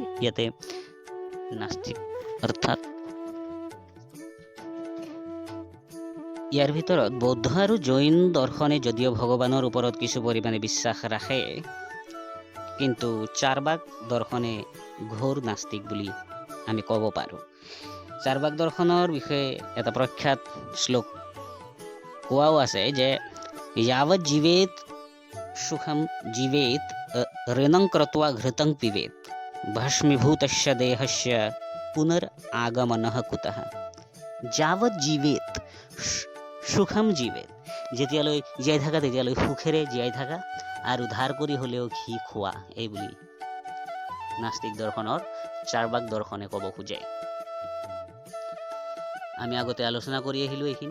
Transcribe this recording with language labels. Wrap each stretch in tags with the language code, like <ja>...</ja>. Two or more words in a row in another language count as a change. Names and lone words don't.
<as>ইয়াতে নাস্তিক অৰ্থাৎ ইয়াৰ ভিতৰত বৌদ্ধ আৰু জৈন দৰ্শনে যদিও ভগৱানৰ ওপৰত কিছু পৰিমাণে বিশ্বাস ৰাখে, কিন্তু চাৰ্বাক দৰ্শনে ঘোৰ নাস্তিক বুলি আমি ক'ব পাৰোঁ। চাৰ্বাক দৰ্শনৰ বিষয়ে এটা প্ৰখ্যাত শ্লোক কোৱাও আছে যে</as> <sa>यावत् जीवेत सुखम जीवेत ऋणं कृत्वा घृतं पिबेत भस्मीभूतस्य देहस्य पुनरागमनः कुतः। যাৱৎ জীৱেত সুখম জীৱেত,</sa> <as>যেতিয়ালৈ জীয়াই থাকা তেতিয়ালৈ সুখেৰে জীয়াই থাকা আৰু ধাৰ কৰি হ'লেও ঘি খোৱা, এই বুলি নাস্তিক দৰ্শনৰ চাৰ্বাক দৰ্শনে ক'ব খোজে। আমি আগতে আলোচনা কৰি আহিলোঁ এইখিনি।</as>